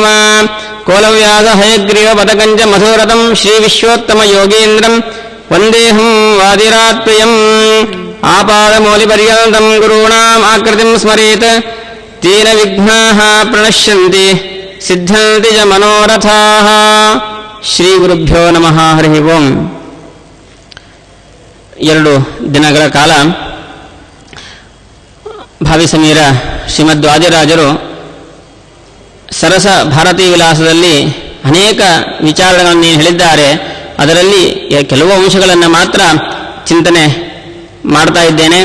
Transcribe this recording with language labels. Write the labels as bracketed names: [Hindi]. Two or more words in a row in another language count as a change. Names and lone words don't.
[Sanskrit] कोलव्यास हयग्रीव पदकञ्च मधुरतं श्री विश्वोत्तम योगीन्द्रं वन्देहं वादिरात्प्रियं. आपादमौलिपर्यन्तं गुरुणां आकृतिं स्मरेत् तेन विघ्नाः प्रणश्यन्ति सिद्धन्ति च मनोरथाः. श्री गुरुभ्यो नमः। हरि ओं. [Kannada] 2 ದಿನಗಳ ಕಾಲ ಭಾವಿ ಸಮೀರ ಶ್ರೀಮದ್ ವಾದಿರಾಜರು ಸರಸ ಭಾರತೀ ವಿಲಾಸದಲ್ಲಿ ಅನೇಕ ವಿಚಾರಗಳನ್ನು ಹೇಳಿದ್ದಾರೆ. ಅದರಲ್ಲಿ ಕೆಲವು ಅಂಶಗಳನ್ನು ಮಾತ್ರ ಚಿಂತನೆ ಮಾಡ್ತಾ ಇದ್ದೇನೆ.